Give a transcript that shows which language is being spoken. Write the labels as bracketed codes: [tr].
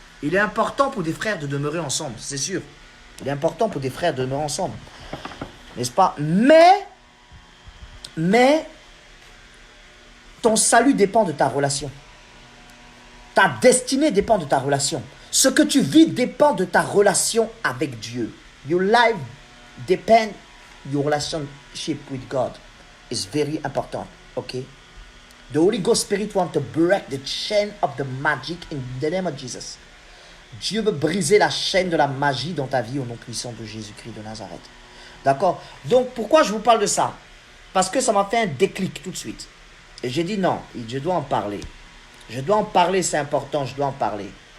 [fr] Il est important pour des frères de demeurer ensemble, c'est sûr. Il est important pour des frères de demeurer ensemble. N'est-ce pas? Mais, ton salut dépend de ta relation. Ta destinée dépend de ta relation. Ce que tu vis dépend de ta relation avec Dieu. [en] Your life depends your relationship with God. Is very important, okay? The Holy Ghost Spirit wants to break the chain of the magic in the name of Jesus. [fr] Dieu veut briser la chaîne de la magie dans ta vie au nom puissant de Jésus-Christ de Nazareth. D'accord? Donc, pourquoi je vous parle de ça? Parce que ça m'a fait un déclic tout de suite. Et j'ai dit non, je dois en parler. Je dois en parler, c'est important, je dois en parler.